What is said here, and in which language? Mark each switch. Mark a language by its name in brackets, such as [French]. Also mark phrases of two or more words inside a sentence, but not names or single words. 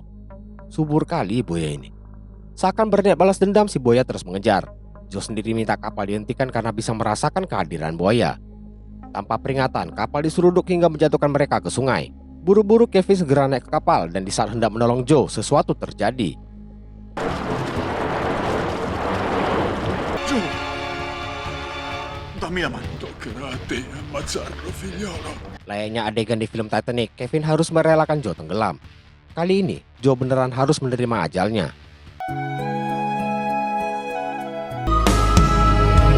[Indonesian] Subur kali buaya ini. Seakan berniat balas dendam, si buaya terus mengejar. Joe sendiri minta kapal dihentikan karena bisa merasakan kehadiran buaya. Tanpa peringatan, kapal diseruduk hingga menjatuhkan mereka ke sungai. Buru-buru Kevin segera naik ke kapal dan di saat hendak menolong Joe, sesuatu terjadi. [Italian] Giù! Dammi la mano. Toccherà a te ammazzarlo, figliolo. [Indonesian] Layaknya adegan di film Titanic, Kevin harus merelakan Joe tenggelam. Kali ini, Joe beneran harus menerima ajalnya.